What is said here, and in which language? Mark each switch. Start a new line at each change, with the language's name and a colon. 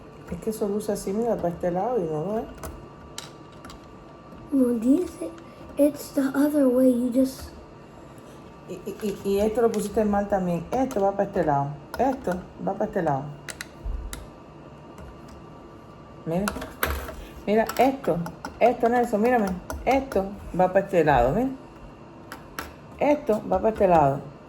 Spanish: Es que eso luce así, mira, para este lado y no lo es. No, dice,
English: it's the other way. You just.
Spanish: Y esto lo pusiste mal también. Esto va para este lado. Esto va para este lado. Mira. Mira, esto, Nelson, mírame. Esto va para este lado, mira. Esto va para este lado.